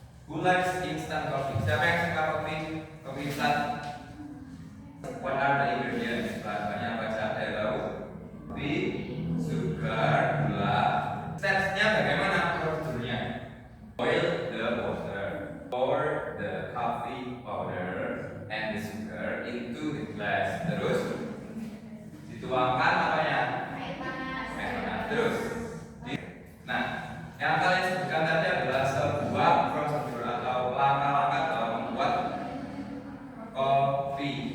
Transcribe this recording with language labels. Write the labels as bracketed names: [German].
[English] Who likes instant coffee? [Indonesian] Siapa yang suka kopi? Kopi instan? [English] What are the ingredients? [Indonesian] Bahannya apa saja? Saya tahu. Kopi, sugar, gula. Stepsnya bagaimana prosedurnya? [English] Boil the water, pour the coffee powder and the sugar into the glass. [Indonesian] Terus dituangkan apanya? Air panas. Terus. Nah, yang kalian sebutkan tadi adalah sebuah prosedur atau langkah-langkah dalam membuat kopi.